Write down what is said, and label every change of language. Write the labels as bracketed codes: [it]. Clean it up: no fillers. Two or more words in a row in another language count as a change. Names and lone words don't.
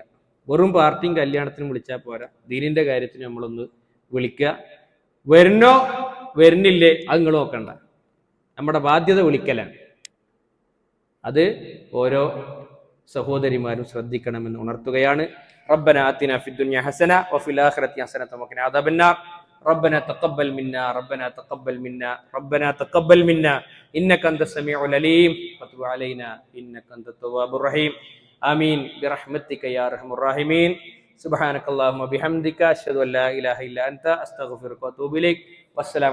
[ml] വെറും പാർട്ടിയും കല്യാണത്തിനും വിളിച്ചാൽ പോരാ, ദീനിന്റെ കാര്യത്തിന് നമ്മളൊന്ന് വിളിക്കുക. വരുന്നോ വരുന്നില്ലേ അത് നിങ്ങൾ നോക്കണ്ട, നമ്മുടെ ബാധ്യത വിളിക്കലാണ്. അത് ഓരോ സഹോദരിമാരും ശ്രദ്ധിക്കണമെന്ന് ഉണർത്തുകയാണ്. [ar] ربنا آتنا في الدنيا حسنة وفي الآخرة حسنة وقنا عذاب النار. ربنا تقبل منا ربنا تقبل منا ربنا تقبل منا إنك أنت السميع العليم وتب علينا إنك أنت التواب الرحيم آمين برحمتك يا أرحم الراحمين. سبحانك اللهم وبحمدك أشهد أن لا إله إلا أنت أستغفرك وأتوب إليك.